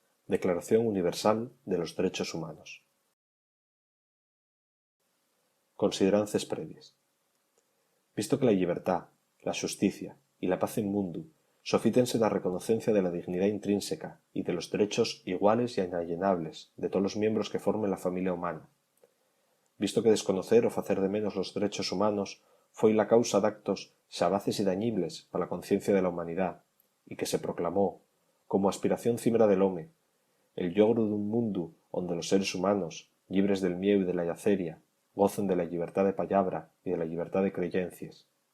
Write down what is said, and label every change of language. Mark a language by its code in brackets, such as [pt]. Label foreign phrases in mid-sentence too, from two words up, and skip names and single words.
[ast] Declaración Universal de los Derechos Humanos. Considerances previas. Visto que la llibertad, la xusticia y la paz en mundu sofítense na reconocencia de la dignidad intrínseca y de los derechos iguales y inalienables de todos los miembros que formen la familia humana, visto que desconocer o facer de menos los derechos humanos foi la causa d'actos xabaces y dañibles para la conciencia de la humanidad, y que se proclamó como aspiración cimera del home, el logro d'un mundu onde los seres humanos, llibres del mieu y de la llaceria, gocen de la llibertad de pallabra y de la llibertad de creyencies.